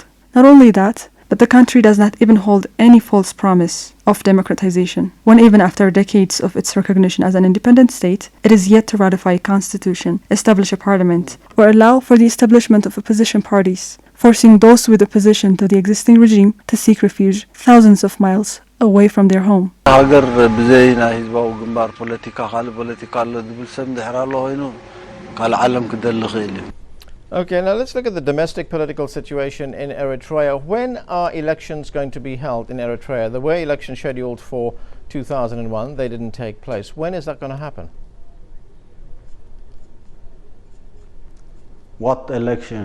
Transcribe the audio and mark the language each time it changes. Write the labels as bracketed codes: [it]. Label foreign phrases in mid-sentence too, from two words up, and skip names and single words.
[en] Not only that, but the country does not even hold any false promise of democratization, when even after decades of its recognition as an independent state, it is yet to ratify a constitution, establish a parliament, or allow for the establishment of opposition parties, forcing those with opposition to the existing regime to seek refuge thousands of miles away from their home. [ti] ሀገር ብዘይና ህዝባዊ ግንባር ፖለቲካ ካልእ ፖለቲካ ኣሎ ዝብል ሰብ እንድሕር ኣሎ ኮይኑ ካልእ ዓለም ክደሊ ኽእል እዩ። [en] Okay, now let's look at the domestic political situation in Eritrea. When are elections going to be held in Eritrea? There were elections scheduled for 2001. They didn't take place. When is that going to happen? What elections?